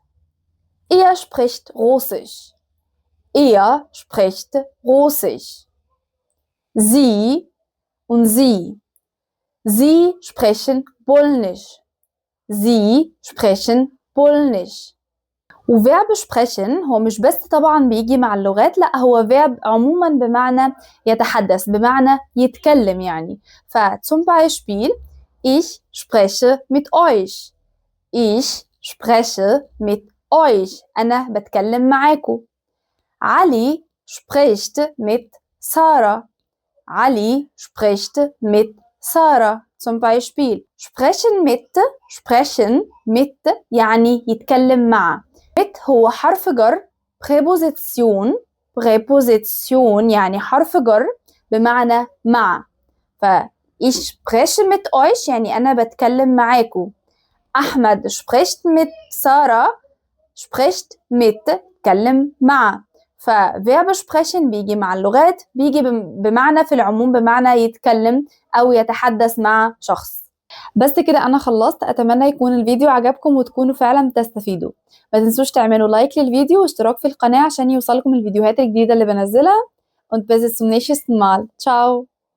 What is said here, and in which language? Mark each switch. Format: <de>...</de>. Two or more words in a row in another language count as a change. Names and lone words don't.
<de>Er spricht Russisch. Er spricht Russisch. Sie und sie. Sie sprechen Polnisch. Sie sprechen Polnisch.</de> <ar>وverb sprechen هو مش بس طبعا بيجي مع اللغات، لا هو verb عموما بمعنى يتحدث، بمعنى يتكلم يعني.</ar> <de>zum Beispiel ich spreche mit euch. Ich spreche mit euch.</de> <ar>أنا بتكلم معاكم. علي</ar> <de>spricht mit Sarah. علي spricht mit Sarah. zum Beispiel sprechen mit</de> <ar>يعني يتكلم مع. mit هو حرف جر Präposition يعني حرف جر بمعنى مع.</ar> <de>ich spreche mit euch</de> <ar>يعني أنا بتكلم معاكم.</ar> <de>أحمد spricht mit Sarah. spricht mit</de> <ar>تكلم مع. verb sprechen بيجي مع اللغات، بيجي بمعنى في العموم بمعنى يتكلم أو يتحدث مع شخص. بس كده أنا خلصت. أتمنى يكون الفيديو عجبكم وتكونوا فعلا تستفيدوا. ما تنسوش تعملوا لايك للفيديو واشتراك في القناة عشان يوصلكم الفيديوهات الجديدة اللي بنزلها.</ar> <de>Und bis zum nächsten Mal. Ciao.</de>